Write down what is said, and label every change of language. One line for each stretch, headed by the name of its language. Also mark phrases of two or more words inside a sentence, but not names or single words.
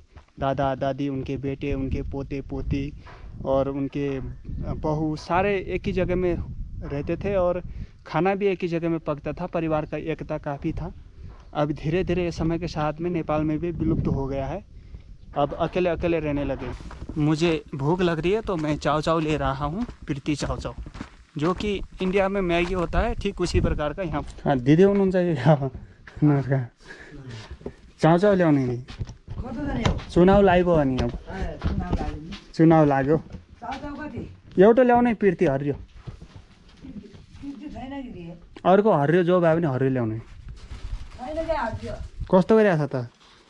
Hindi: दादा दादी, उनके बेटे, उनके पोते पोती और उनके बहू सारे एक ही जगह में रहते थे और खाना भी एक ही जगह में पकता था, परिवार का एकता काफ़ी था। अब धीरे धीरे समय के साथ में नेपाल में भी विलुप्त हो गया है, अब अकेले अकेले रहने लगे। मुझे भूख लग रही है तो मैं चाव चाव ले रहा हूँ, प्रीति चाव चाव, जो कि इंडिया में मैगी होता है ठीक उसी प्रकार का यहाँ।
Nepali: हाँ दिदी हुनुहुन्छ चाव चाव ल्याउने नि चुनाव लाग्यो अनि अब चुनाव लाग्यो एउटा ल्याउने प्रीति हरियो अर्को हरियो जो भए पनि हरियो ल्याउने कस्तो गरिरहेको छ त